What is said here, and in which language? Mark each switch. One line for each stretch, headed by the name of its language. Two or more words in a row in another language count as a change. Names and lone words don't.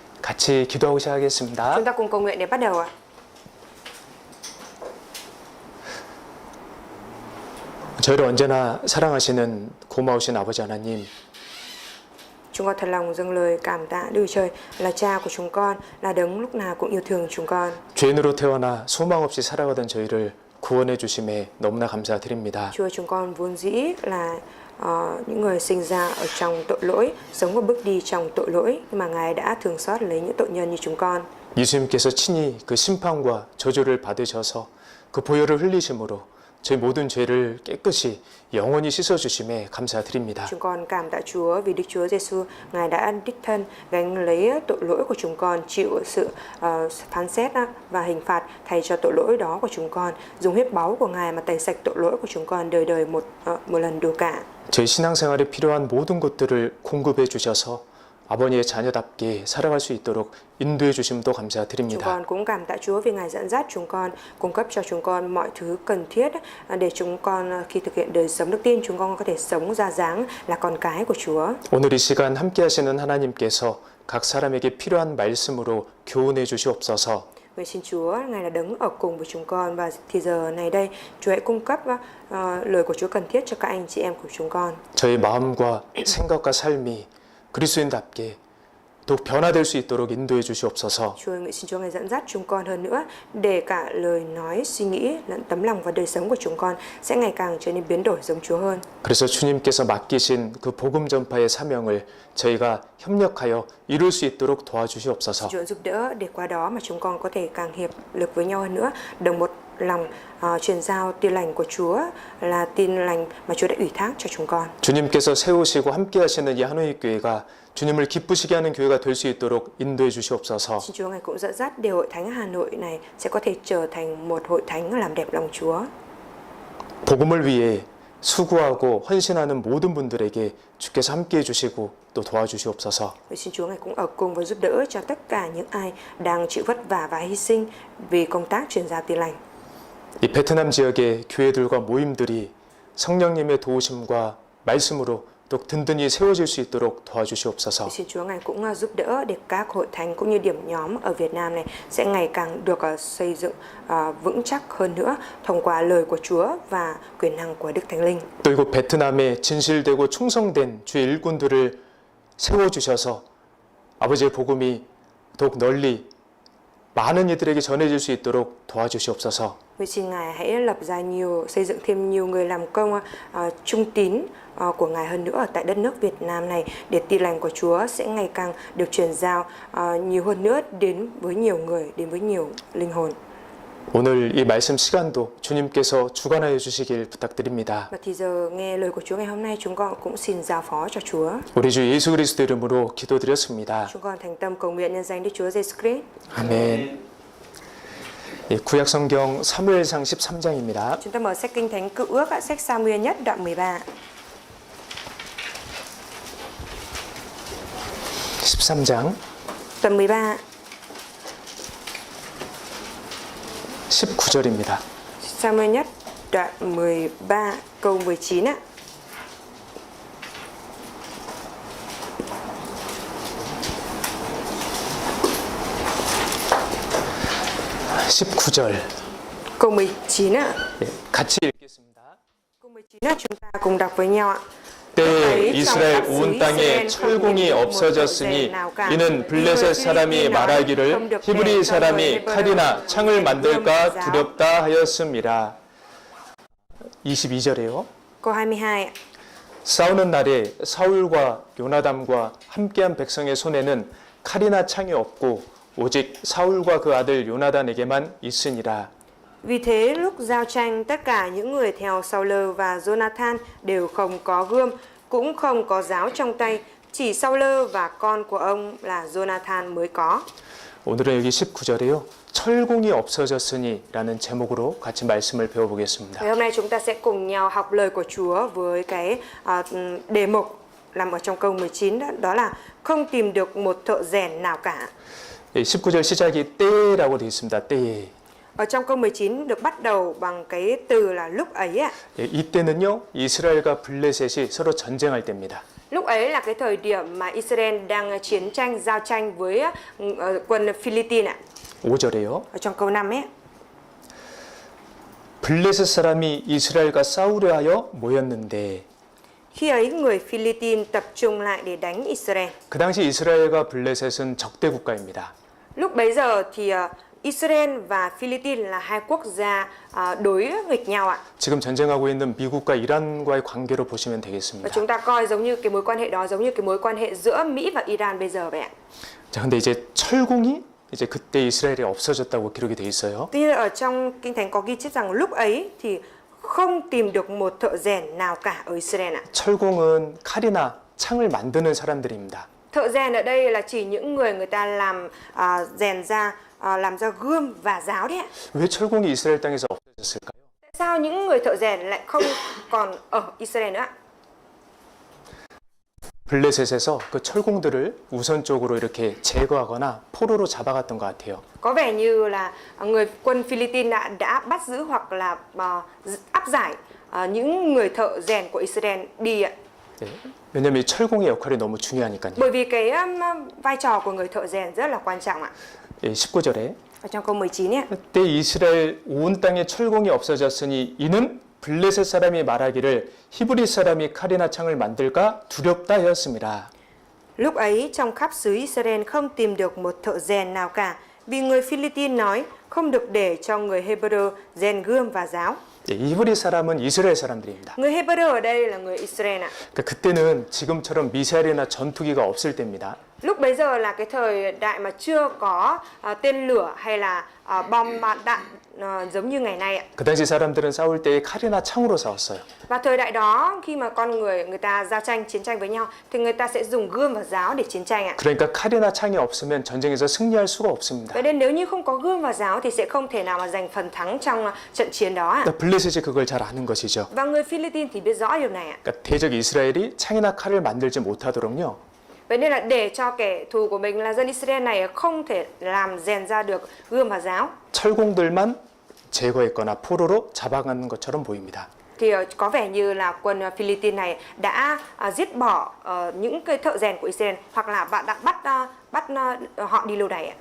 Korean: 같이 기도하고 시작하겠습니다.
Vietnamese: Chúng ta cùng cầu nguyện để bắt đầu ạ.
Korean: 저희를 언제나 사랑하시는 고마우신 아버지 하나님,
Vietnamese: Chúng con thật lòng dâng lời cảm tạ Đức Chúa Trời là Cha của chúng con, là Đấng lúc nào cũng yêu thương chúng con.
Korean: 죄인으로 태어나 소망 없이 살아가던 저희를 구원해 주심에 너무나 감사드립니다.
Vietnamese: Chúa, chúng con vốn dĩ là những người sinh ra ở trong tội lỗi, sống và bước đi trong tội lỗi, nhưng mà Ngài đã thương xót lấy những tội nhân như chúng con.
Korean: 예수님께서 친히 그 심판과 저주를 받으셔서 그 보혈을 흘리심으로 저희 모든 죄를 깨끗이 영원히 씻어 주심에 감사드립니다.
Vietnamese: Chúng con cảm tạ Chúa vì Đức Chúa Giêsu, Ngài đã đích thân gánh lấy tội lỗi của chúng con, chịu sự phán xét và hình phạt thay cho tội lỗi đó của chúng con, dùng huyết báu của Ngài mà tẩy sạch tội lỗi của chúng con đời đời một lần đủ cả.
Korean: 저희 신앙생활에 필요한 모든 것들을 공급해 주셔서 아버지의 자녀답게 살아갈 수 있도록 인도해 주심도
Vietnamese: Chúng
Korean: 감사드립니다.
Vietnamese: con cũng cảm tạ Chúa vì Ngài dẫn dắt chúng con, cung cấp cho chúng con mọi thứ cần thiết để chúng con khi thực hiện đời sống đức tin, chúng con có thể sống ra dáng là con cái của Chúa.
Korean: 오늘 이 시간 함께 하시는 하나님께서 각 사람에게 필요한 말씀으로 교훈해 주시옵소서.
Vietnamese: Vậy xin Chúa, Ngài là Đấng ở cùng với chúng con và thì giờ này đây, Chúa hãy cung cấp lời của Chúa cần thiết cho các anh chị em của chúng con.
Korean: 저의 마음과 생각과 삶이 그리스도인답게 더욱 변화될 수 있도록 인도해 주시옵소서.
Vietnamese: Chúa, nguyện xin Chúa Ngài dẫn dắt chúng con hơn nữa để cả lời nói, suy nghĩ, lẫn tấm lòng và đời sống của chúng con sẽ ngày càng trở nên biến đổi giống Chúa hơn.
Korean: 그래서 주님께서 맡기신 그 복음 전파의 사명을 저희가 협력하여 이룰 수 있도록 도와주시옵소서.
Vietnamese: Chúa giúp đỡ để qua đó mà chúng con có thể càng hiệp lực với nhau hơn nữa, đồng một lòng truyền giao tin lành của Chúa là tin lành mà Chúa đã ủy thác cho chúng con.
Korean: 주님께서 세우시고 함께 하시는 이 하노이 교회가 주님을 기쁘시게 하는 교회가 될 수 있도록 인도해 주시옵소서.
Vietnamese: Xin Chúa Ngài cũng dẫn dắt để hội thánh Hà Nội này sẽ có thể trở thành một hội thánh làm đẹp lòng Chúa.
Korean: 복음을 위해 수고하고 헌신하는 모든 분들에게 주께서 함께 해주시고 또 도와주시옵소서.
Vietnamese: Vậy xin Chúa Ngài cũng ở cùng và giúp đỡ cho tất cả những ai đang chịu vất vả và hy sinh vì công tác truyền giao tin lành.
Korean: 이 베트남 지역의 교회들과 모임들이 성령님의 도우심과 말씀으로 또 든든히 세워질 수 있도록 도와주시옵소서.
Vietnamese: Xin Chúa Ngài cũng giúp đỡ để các hội thánh cũng như điểm nhóm ở Việt Nam này sẽ ngày càng được xây dựng vững chắc hơn nữa thông qua lời của Chúa và quyền năng của Đức Thánh Linh.
Korean: 또 이곳 베트남에 진실되고 충성된 주의 일꾼들을 세워주셔서 아버지의 복음이 더욱 널리 많은 이들에게 전해질 수 있도록 도와주시옵소서.
Vietnamese: Vậy xin Ngài hãy lập ra xây dựng thêm nhiều người làm công trung tín của Ngài hơn nữa ở tại đất nước Việt Nam này để tin lành của Chúa sẽ ngày càng được truyền giao nhiều hơn nữa đến với nhiều người, đến với nhiều linh hồn.
Korean: 오늘 이 말씀 시간도 주님께서 주관하여 주시길 부탁드립니다.
Vietnamese: Và thì giờ nghe lời của Chúa ngày hôm nay chúng con cũng xin giao phó cho Chúa.
Korean: 우리 주 예수 그리스도 이름으로 기도드렸습니다.
Vietnamese: Chúng con thành tâm cầu nguyện nhân danh Đức Chúa Giêsu Christ.
Korean: 아멘. 예, 구약 성경 사무엘상 13장입니다.
Vietnamese: Chúng ta mở sách Kinh Thánh Cựu Ước, sách Sa-mu-el nhất đoạn 13.
Korean: 13장
Vietnamese: Đoạn 13,
Korean: 19절입니다.
Vietnamese: Sa-mu-el nhất đoạn 13 câu 19 ạ. Câu 19 ạ.
Korean: 예, 같이 읽겠습니다.
Vietnamese: Câu 19 ạ, chúng ta cùng đọc với nhau ạ.
Korean: 때에 이스라엘 온 땅에 철공이 없어졌으니 이는 블레셋 사람이 말하기를 히브리 사람이 칼이나 창을 만들까 두렵다 하였음이라. 22절에요.
Vietnamese: Câu 22 ạ.
Korean: 싸우는 날에 사울과 요나담과 함께한 백성의 손에는 칼이나 창이 없고 오직 사울과 그 아들 요나단에게만 있으니라.
Vietnamese: Vì thế lúc giao tranh tất cả những người theo Saul và Jonathan đều không có gươm, cũng không có giáo trong tay, chỉ Saul và con của ông là Jonathan mới có.
Korean: 오늘은 여기 19절에요. 철공이 없어졌으니 라는 제목으로 같이 말씀을 배워보겠습니다.
Vietnamese: Ngày hôm nay chúng ta sẽ cùng nhau học lời của Chúa với cái đề mục nằm ở trong câu 19 đó là không tìm được một thợ rèn nào cả.
Korean: 19절 시작이 때라고 되어 있습니다. 때에.
Vietnamese: Ở trong câu 19 được bắt đầu bằng cái từ là lúc ấy ạ.
Korean: 이때는요, 이스라엘과 블레셋이 서로 전쟁할 때입니다.
Vietnamese: Lúc ấy là cái thời điểm mà Israel đang chiến tranh, giao tranh với quân Philippines ạ.
Korean: 5절에요.
Vietnamese: Ở trong câu 5 ấy.
Korean: 블레셋 사람이 이스라엘과 싸우려 하여 모였는데
Vietnamese: Khi ấy người Philippines tập trung lại để đánh Israel.
Korean: 그 당시 이스라엘과 블레셋은 적대 국가입니다.
Vietnamese: Lúc bấy giờ thì Israel và Philippines là hai quốc gia đối nghịch nhau ạ.
Korean: 지금 전쟁하고 있는 미국과 이란과의 관계로 보시면
Vietnamese: Và
Korean: 되겠습니다.
Vietnamese: chúng ta coi giống như cái mối quan hệ đó giống như cái mối quan hệ giữa Mỹ và Iran bây giờ vậy ạ.
Korean: 자, 근데 이제 철공이 이제 그때 이스라엘에 없어졌다고 기록이 돼 있어요.
Vietnamese: Tuy nhiên ở trong Kinh Thánh có ghi chép rằng lúc ấy thì không tìm được một thợ rèn nào cả ở Israel ạ.
Korean: 철공은 칼이나 창을 만드는 사람들입니다.
Vietnamese: Thợ rèn ở đây là chỉ những người ta làm rèn ra làm ra gươm và giáo đấy ạ.
Korean: 왜 철공이 이스라엘 땅에서 없어졌을까요?
Vietnamese: Tại sao những người thợ rèn lại không còn ở Israel nữa ạ?
Korean: 블레셋에서 그 철공들을 우선적으로 이렇게 제거하거나 포로로 잡아갔던 것 같아요.
Vietnamese: Có vẻ như là người quân Philippines đã bắt giữ hoặc là áp giải những người thợ rèn của Israel đi ạ.
Korean: 네. 왜냐하면 이 철공의 역할이 너무 중요하니까요.
Vietnamese: Bởi vì cái vai trò của người thợ rèn rất là quan trọng ạ.
Korean: 예, 19절에
Vietnamese: Ở trong câu 19 ấy.
Korean: 그때 이스라엘 온 땅에 철공이 없어졌으니 이는 블레셋 사람이 말하기를 히브리 사람이 칼이나 창을 만들까 두렵다 하였습니다.
Vietnamese: Lúc ấy trong khắp xứ Israel không tìm được một thợ rèn nào cả, vì người Philippines nói không được để cho người Hebrew rèn gươm và giáo.
Korean: 예, 히브리 사람은 이스라엘 사람들입니다.
Vietnamese: Người Hebrew ở đây là người Israel ạ.
Korean: 그러니까 그때는 지금처럼 미사일이나 전투기가 없을 때입니다.
Vietnamese: Lúc bấy giờ là cái thời đại mà chưa có tên lửa hay là bom đạn giống như ngày nay ạ.
Korean: 그 당시 사람들은 싸울 때 칼이나 창으로 싸웠어요.
Vietnamese: Và thời đại đó khi mà con người ta giao tranh chiến tranh với nhau thì người ta sẽ dùng gươm và giáo để chiến tranh ạ.
Korean: 그러니까 칼이나 창이 없으면 전쟁에서 승리할 수가 없습니다.
Vietnamese: Vậy nên nếu như không có gươm và giáo thì sẽ không thể nào mà giành phần thắng trong trận chiến đó ạ.
Korean: 그러니까 블레셋이 그걸 잘 아는 것이죠.
Vietnamese: Và người Philippines thì biết rõ điều này ạ.
Korean: 그러니까 대적 이스라엘이 창이나 칼을 만들지 못하도록요.
Vietnamese: Vậy nên là để cho kẻ thù của mình là dân Israel này không thể làm rèn ra được gươm và giáo
Korean: 철공들만 제거했거나 포로로 잡아가는 것처럼 보입니다.
Vietnamese: thì có vẻ như là quân Philippines này đã giết bỏ những cái thợ rèn của Israel hoặc là bạn đã bắt họ đi lưu đày ạ.